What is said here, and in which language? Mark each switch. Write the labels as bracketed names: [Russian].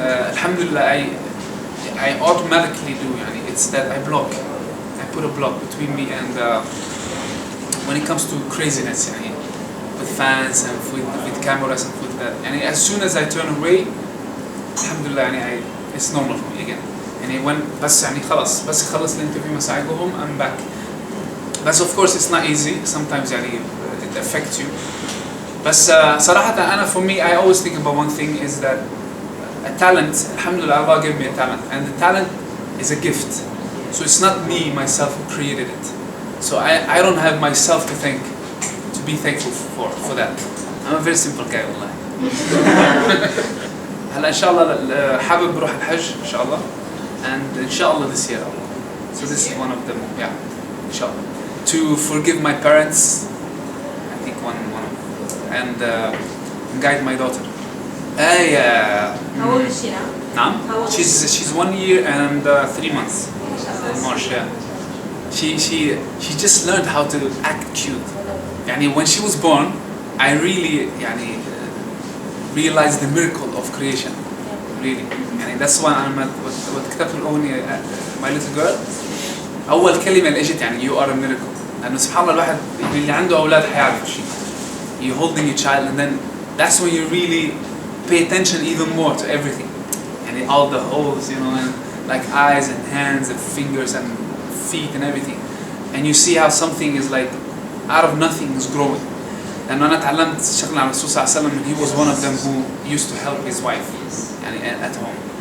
[English] Alhamdulillah, I automatically do. يعني it's that I block. I put a block between me and when it comes to craziness. يعني with fans and with cameras and with that. يعني as soon as I turn away, alhamdulillah, يعني it's normal for me again. [Arabic] يعني [English] when [Arabic] بس يعني خلاص بس يخلص الانترفيو مساء [English] I go home I'm back. But of course it's not easy. Sometimes يعني it affects you. [Arabic] بس صراحة أنا [English] for me I always think about one thing is that a talent. Alhamdulillah, Allah gave me a talent, and the talent is a gift. So it's not me myself who created it. So I don't have myself to be thankful for that. I'm a very simple guy والله. [Arabic] هلا إن شاء الله حابب بروح الحج إن شاء الله. [English] And inshallah this year. So this is one of them. Yeah, inshallah. To forgive my parents, I think one of them. And guide my daughter. How old is she now? نعم. She's 1 year and 3 months. In March, yeah. She just learned how to act cute. يعني when she was born, I really يعني realized the miracle of creation. Really. [Arabic] يعني [English] that's why [Arabic] أنا كتبت الأغنية My Little Girl. أول كلمة اللي إجت يعني [English] You are a miracle. [Arabic] لأنه سبحان الله الواحد اللي عنده أولاد حيعرف الشيء. [English] You're holding your child and then that's when you really pay attention even more to everything. And all the holes, you know, and like eyes and hands and fingers and feet and everything. And you see how something is like out of nothing is growing. [Arabic] لأنه أنا تعلمت شغلة عن الرسول صلى الله عليه وسلم [English] and he was one of them who used to help his wife يعني at home.